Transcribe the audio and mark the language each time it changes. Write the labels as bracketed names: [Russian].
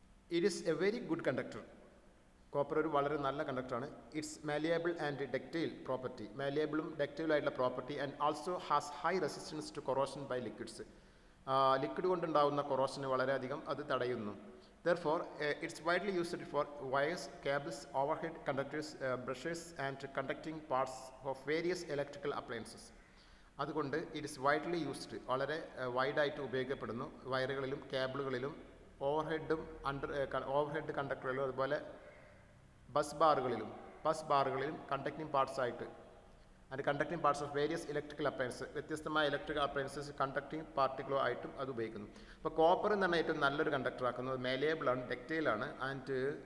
[English] It is a very good conductor. [Malayalam] Copper ഒരു വളരെ നല്ല കണ്ടക്ടറാണ്. [English] it's malleable and ductile property, [Malayalam] മാലിയബിളും ഡക്റ്റൈലും ആയിട്ടുള്ള property. [English] And also has high resistance to corrosion by liquids. [Malayalam] Liquid കൊണ്ടുണ്ടാകുന്ന കൊറോഷന് വളരെയധികം അത് തടയുന്നു. [English] Therefore, it's widely used for wires, cables, overhead conductors, brushes and conducting parts of various electrical appliances. [Malayalam] അതുകൊണ്ട് [English] it is widely used, [Malayalam] വളരെ വൈഡായിട്ട് ഉപയോഗിക്കപ്പെടുന്നു വയറുകളിലും കേബിളുകളിലും overhead കണ്ടക്ടറുകളിലും അതുപോലെ bus ബാറുകളിലും conducting parts ആയിട്ട് [English] and conducting parts of various electrical appliances, [Malayalam] വ്യത്യസ്തമായ electrical appliances conducting പാർട്ടിക്കിളോ ആയിട്ടും അത് ഉപയോഗിക്കുന്നു. അപ്പോൾ കോപ്പർ എന്ന് പറഞ്ഞാൽ ഏറ്റവും നല്ലൊരു കണ്ടക്ടർ ആക്കുന്നത് മാലിയബിളാണ്, ഡക്റ്റൈലാണ് ആൻഡ്